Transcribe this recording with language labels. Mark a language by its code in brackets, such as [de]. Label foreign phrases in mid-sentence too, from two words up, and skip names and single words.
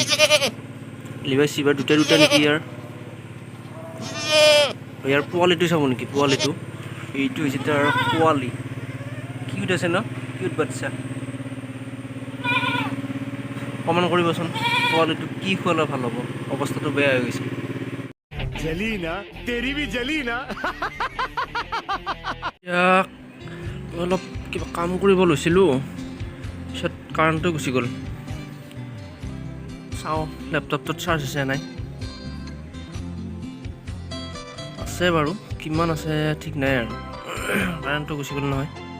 [as] লিভাৰ চিভাৰ দুটা নেকি ইয়াৰ পোৱালিটো চাব নেকি? পোৱালিটো এইটো হৈছে তাৰ পোৱালি। কিউট আছে ন, কিউট বাচ্ছা। কমেণ্ট কৰিবচোন পোৱালিটো কি খোৱালে ভাল হ'ব, অৱস্থাটো বেয়া হৈ গৈছে। [hi] जली ना तेरी भी जली ना [as] ইয়াক অলপ কিবা কাম কৰিব লৈছিলোঁ, পিছত কাৰেণ্টটো গুচি গ'ল। চাওঁ লেপটপটোত চাৰ্জ আছে নাই। আছে বাৰু, কিমান আছে ঠিক নাই আৰু কাৰেণ্টটো গুচি গ'ল নহয়।